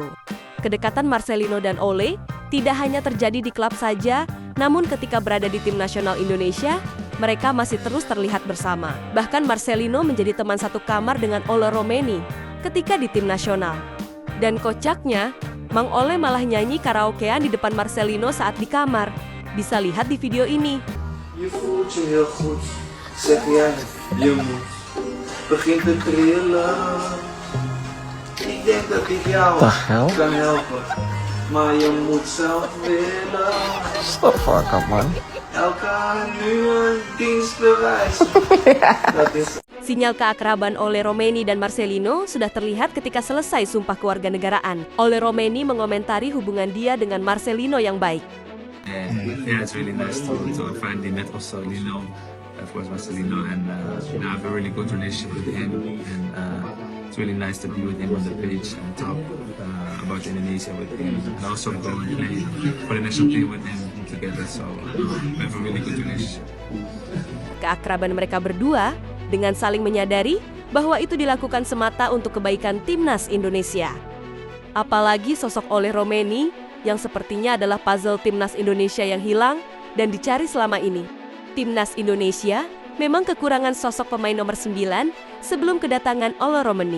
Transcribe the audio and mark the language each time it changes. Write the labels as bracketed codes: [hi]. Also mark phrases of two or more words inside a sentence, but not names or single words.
[id] Kedekatan Marcelino dan Ole tidak hanya terjadi di klub saja, namun ketika berada di tim nasional Indonesia, mereka masih terus terlihat bersama. Bahkan Marcelino menjadi teman satu kamar dengan Ole Romeni ketika di tim nasional. Dan kocaknya, Mang Ole malah nyanyi karaokean di depan Marcelino saat di kamar. Bisa lihat di video ini. [nl] Je voelt je heel goed, zeg jij, je moet, begint te trillen. Ik denk dat ik jou kan helpen, maar je moet zelf willen. [en] Stop fuck up, man. [nl] Elkaar nu een dienst bewijzen. Dat is... [id] Sinyal keakraban Ole Romeni dan Marcelino sudah terlihat ketika selesai sumpah kewarganegaraan. Ole Romeni mengomentari hubungan dia dengan Marcelino yang baik. [en] Yeah, it's really nice to finally met also, of course, Marcelino, and I have a really good relationship with him, and it's really nice to be with him on the pitch and talk about Indonesia with him, and also go and play for the national team with him together, so we have a really good relationship. [id] Keakraban mereka berdua dengan saling menyadari bahwa itu dilakukan semata untuk kebaikan Timnas Indonesia. Apalagi sosok Ole Romeni yang sepertinya adalah puzzle Timnas Indonesia yang hilang dan dicari selama ini. Timnas Indonesia memang kekurangan sosok pemain nomor 9 sebelum kedatangan Ole Romeni.